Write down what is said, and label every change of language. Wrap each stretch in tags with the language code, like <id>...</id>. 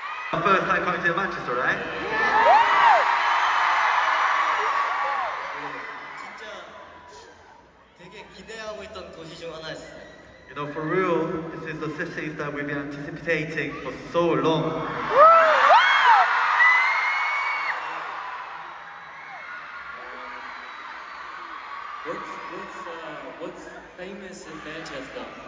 <en>First time coming to Manchester, right?</en> <ko>진짜 되게 기대하고 있던 도시 중 하나였어요.</ko> <en>You know, for real, this is the cities that we've been anticipating for so long. What's famous in Manchester?</en>